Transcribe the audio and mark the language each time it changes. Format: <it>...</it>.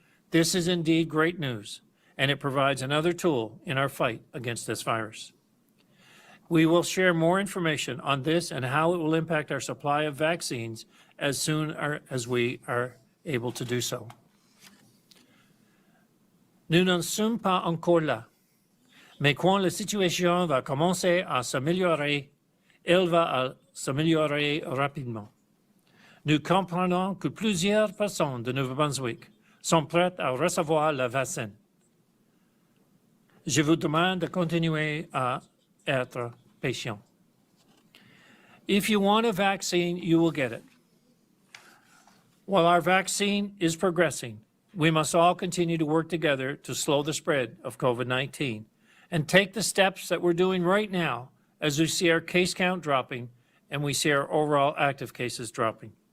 <en>This is indeed great news, and it provides another tool in our fight against this virus. We will share more information on this and how it will impact our supply of vaccines as soon as we are able to do so.</en> <fr>Nous n'en sommes pas encore là, mais quand la situation va commencer à s'améliorer, elle va s'améliorer rapidement. Nous comprenons que plusieurs personnes de Nouveau-Brunswick sont prêtes à recevoir le vaccin. Je vous demande de continuer à être patient.</fr> <en>If you want a vaccine, you will get it. While our vaccine is progressing, we must all continue to work together to slow the spread of COVID-19 and take the steps that we're doing right now as we see our case count dropping and we see our overall active cases dropping.</en>